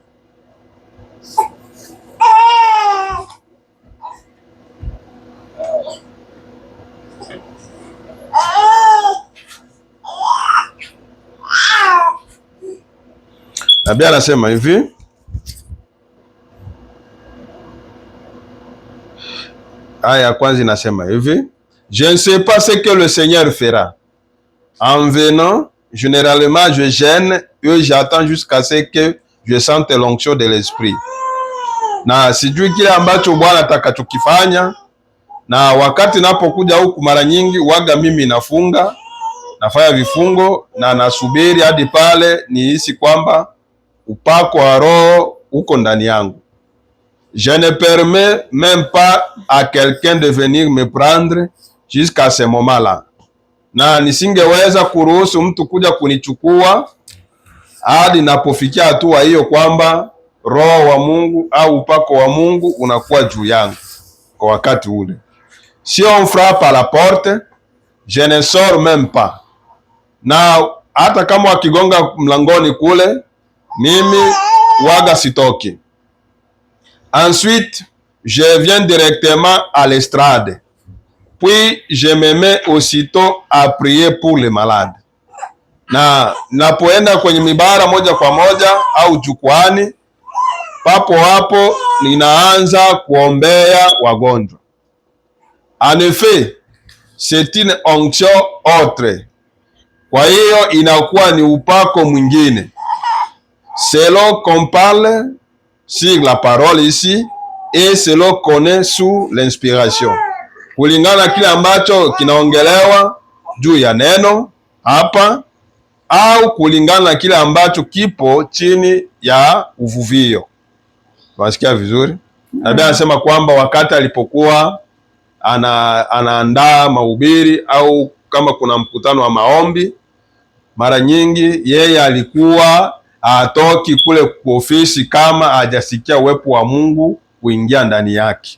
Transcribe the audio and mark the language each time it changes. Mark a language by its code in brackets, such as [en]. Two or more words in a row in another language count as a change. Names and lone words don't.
[sw] Nabii anasema hivi, aya ya kwanza inasema hivi: [fr] Je ne sais pas ce que le Seigneur fera. En venant, généralement je gêne et j'attends jusqu'à ce que je sente l'onction de l'esprit. [sw] Na sijui kile ambacho Bwana atakachokifanya, na wakati napokuja huku mara nyingi waga mimi nafunga, nafanya vifungo na nasubiri hadi pale nihisi kwamba upako wa Roho uko ndani yangu. [fr] Je ne permets même pas à quelqu'un de venir me prendre jusqu'à ce moment-là. [sw] Na nisingeweza kuruhusu mtu kuja kunichukua hadi napofikia hatua hiyo kwamba Roho wa Mungu au upako wa Mungu unakuwa juu yangu kwa wakati ule. [fr] Si on frappe à la porte, je ne sors même pas. [sw] Na hata kama wakigonga mlangoni kule, mimi waga sitoki. [fr] Ensuite, je viens directement à l'estrade. Puis, je me mets aussitôt à prier pour les malades. [sw] Na napoenda kwenye mibara moja kwa moja au jukwani, papo hapo ninaanza kuombea wagonjwa. [fr] En effet, c'est une onction autre. [sw] Kwa hiyo inakuwa ni upako mwingine. [fr] Selon qu'on parle sur la parole ici et selon qu'on est sous l'inspiration. [sw] Kulingana kile ambacho kinaongelewa juu ya neno hapa au kulingana kile ambacho kipo chini ya uvuvio. Unasikia vizuri? Nabii anasema kwamba wakati alipokuwa anaandaa mahubiri au kama kuna mkutano wa maombi, mara nyingi yeye alikuwa atoki kule kwa ofisi kama hajasikia uwepo wa Mungu kuingia ndani yake.